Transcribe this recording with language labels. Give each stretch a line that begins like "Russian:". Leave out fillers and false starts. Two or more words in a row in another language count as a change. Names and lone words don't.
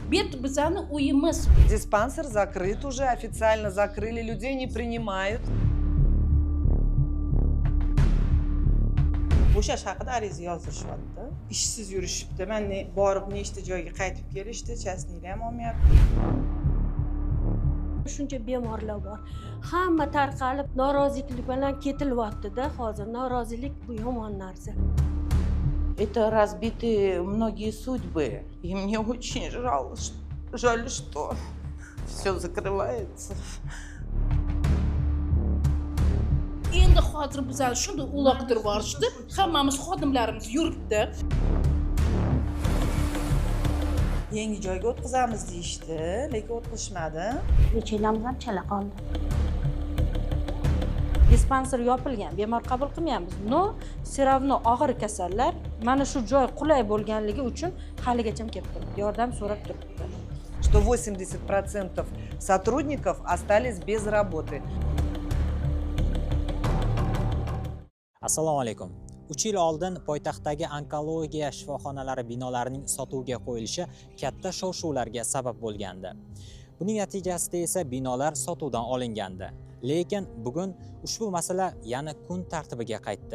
Uzbek: Это bizani uyimiz.
Russian: Диспансер закрыт уже, официально закрыли, людей не принимают.
Uzbek: Bo'shash haqida ariza yozishyapti. Ishsiz yurishibdi. Mana borib nechta joyga qaytib kelishdi, chasniylar ham olmayapti. Shuncha bemorlar bor. Hamma tarqalib norozilik bilan ketilyapti-da hozir. Norozilik bu yomon narsa.
Russian: Это разбиты многие судьбы. И мне очень жаль, что все закрывается.
Uzbek: Endi hozir bizlar shunday uloqtirib yuborishdi. Hammamiz xodimlarimiz yuribdi. Yangi joyga o'tkazamiz deyishdi, lekin o'tkazishmadi. Nechilamiz ham chala qoldi. Dispanser yopilgan, bemor qabul qilmayapmiz. No, seravno og'ir kasallar mana shu joy qulay bo'lganligi uchun haligacha kelib turibdi. Yordam so'rab turibdi.
Russian: Что 80% сотрудников остались без работы.
Uzbek: Assalomu alaykum. 3 yil oldin poytaxtdagi onkologiya shifoxonalari binolarining sotuvga qo'yilishi katta shov-shuvlarga sabab bo'lgandi. Buning natijasida esa binolar sotuvdan olingandi. Lekin bugun ushbu masala yana kun tartibiga qaytdi.